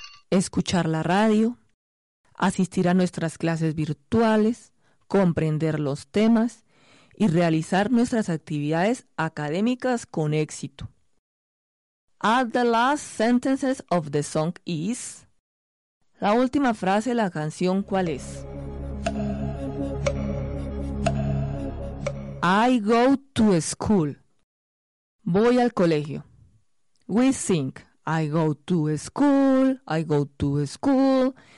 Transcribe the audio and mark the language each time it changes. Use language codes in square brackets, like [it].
[es] Escuchar la radio, asistir a nuestras clases virtuales, comprender los temas y realizar nuestras actividades académicas con éxito. [en] At the last sentences of the song is... [es] La última frase de la canción, ¿cuál es? [en] I go to school. [es] Voy al colegio. [en] We sing... I go to school, I go to school.